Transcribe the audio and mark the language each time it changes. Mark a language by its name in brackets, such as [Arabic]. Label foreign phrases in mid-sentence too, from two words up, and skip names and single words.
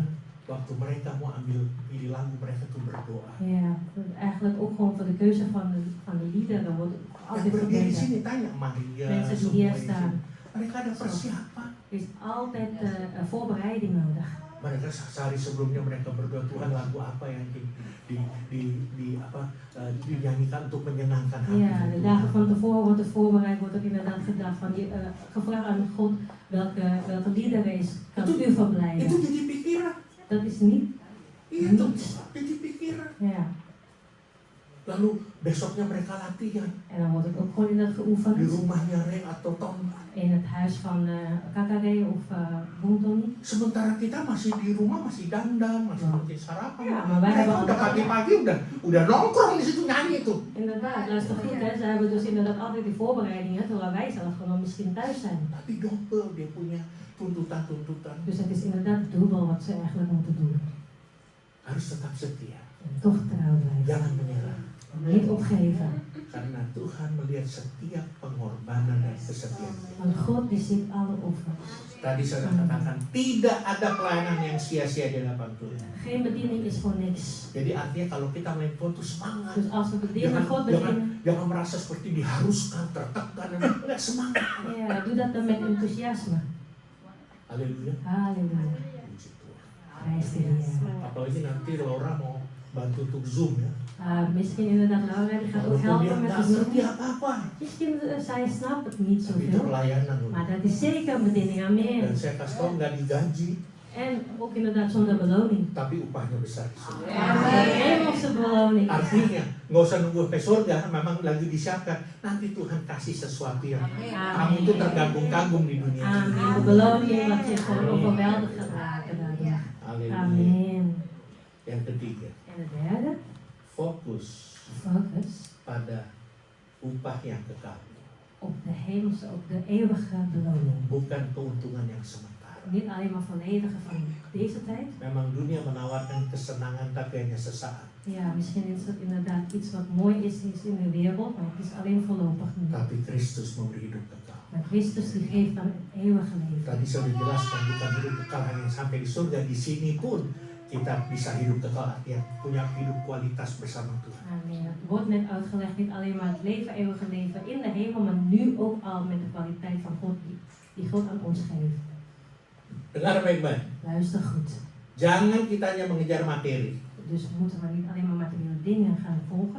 [Indonesian] Waktu mereka mau ambil pilih lagu, mereka tuh berdoa. [Dutch] Ja, eigenlijk ook gewoon voor de keuze van de liederen wordt [Indonesian] Yang [Dutch] altijd [Indonesian] berdiri [Dutch] gebeden. [Indonesian] sini tanya Maria, [Dutch] Mensen die [Indonesian] semua [Dutch] hier [Indonesian] di [Dutch] staan. [Indonesian] sini. Mereka ada persiapan. [Dutch] Er is altijd voorbereiding nodig. [Indonesian] Mereka sehari sebelumnya mereka berdoa, Tuhan lagu apa yang dinyanyikan untuk menyenangkan hati. [Dutch] Ja, de dagen van tevoren wordt er voorbereid, wordt ook inderdaad gedacht van gevraagd aan God welke liederen is, kan u [Indonesian] Itu [Dutch] verblijden. [Indonesian] jadi pikiran. [Dutch] Dat is niet [Indonesian] Iya tuh, jadi pikiran. [Dutch] ja. [Indonesian] Lalu besoknya mereka latihan [Dutch] En dan wordt het ook gewoon inderdaad [Indonesian] di [Dutch] geoefend [Indonesian] rumahnya Re atau Tom. [Dutch] in het huis van Kakare of Bungtoni. [Indonesian] Sementara kita masih di rumah, masih dandan, masih bikin sarapan. [Dutch] Ja, maar wij [Indonesian] Mereka [Dutch] hebben [Indonesian] udah [Dutch] altijd, [Indonesian] pagi-pagi udah nongkrong di situ nyanyi tuh. [Dutch] inderdaad, luister goed hè, ze hebben dus inderdaad altijd die voorbereidingen, terwijl wij zelf gewoon misschien thuis zijn. [Indonesian] Tapi double dia punya tuntutan-tuntutan. [Dutch] Dus het is inderdaad dubbel wat ze eigenlijk moeten doen. [Indonesian] Harus tetap setia, [Dutch] En toch trouw blijven. [Indonesian] jangan menyerah. [Dutch] Niet opgeven. [Indonesian] Karena Tuhan melihat setiap pengorbanan dan kesetiaan. [Dutch] Want God die ziet alle offers. [Indonesian] Tadi saya katakan tidak ada pelayanan yang sia-sia di hadapan Tuhan. [Dutch] Geen bediening is voor niks. [Indonesian] Jadi artinya kalau kita main Tuhan tuh semangat. [Dutch] Dus als we bedienen, God bedienen, [Indonesian] Jangan merasa seperti diharuskan, tertekan, enggak semangat. [Dutch] ja, doe dat dan met enthousiasme. [Indonesian] Haleluya. [Dutch] Halleluja. [Indonesian] Puji Tuhan. [Dutch] Prijs de Heer. [Indonesian] Apalagi nanti Laura mau bantu untuk Zoom ya. [Dutch] Misschien inderdaad Laura, die gaat ook [Indonesian] Walaupun dia [Dutch] helpen met [Indonesian] nggak [Dutch] de [Indonesian] ngerti [Dutch] Zoom. [Indonesian] apa-apa. [Dutch] Misschien zij snapt het niet [Indonesian] Tapi itu [Dutch] zoveel. [Indonesian] pelayanan loh. [Dutch] Maar dat is zeker een bediening, amen. [Indonesian] Dan saya kasih tau nggak digaji, [Dutch] En ook inderdaad zonder beloning. [Indonesian] tapi upahnya besar di surga. [Dutch] Een hemelse beloning. [Indonesian] Artinya nggak usah nunggu sampai surga, memang lagi disiapkan. Nanti Tuhan kasih sesuatu yang kamu tuh terganggu-ganggung di dunia ini. Amen. [Dutch] De beloning wat je gewoon overweldigd gaat raken daardoor. [Indonesian] Haleluya. Amen. Yang ketiga, [Dutch] En de derde, [Indonesian] fokus [Dutch] focus [Indonesian] pada upah yang kekal, [Dutch] op de hemelse, op de eeuwige beloning. [Indonesian] bukan keuntungan yang sementara. [Dutch] Niet alleen maar volledige van deze tijd. [Indonesian] Memang dunia menawarkan kesenangan tapi hanya sesaat. [Dutch] Ja, misschien is het inderdaad iets wat mooi is in de wereld, maar het is alleen voorlopig niet. [Indonesian] Tapi Kristus memberi hidup kekal. [Dutch] Maar Christus die geeft dan het eeuwige leven. [Indonesian] Tadi sudah dijelaskan bukan hidup kekal hanya sampai di surga, di sini pun kita bisa hidup kekal, artinya punya hidup kualitas bersama Tuhan. Amen. [Dutch] Het wordt net uitgelegd, niet alleen maar het leven, eeuwige leven in de hemel, maar nu ook al met de kwaliteit van God die God aan ons geeft. [Indonesian] Dengar baik-baik. [Dutch] Luister goed. [Indonesian] Jangan kita hanya mengejar materi. [Dutch] Dus we moeten maar niet alleen maar materiële dingen gaan volgen.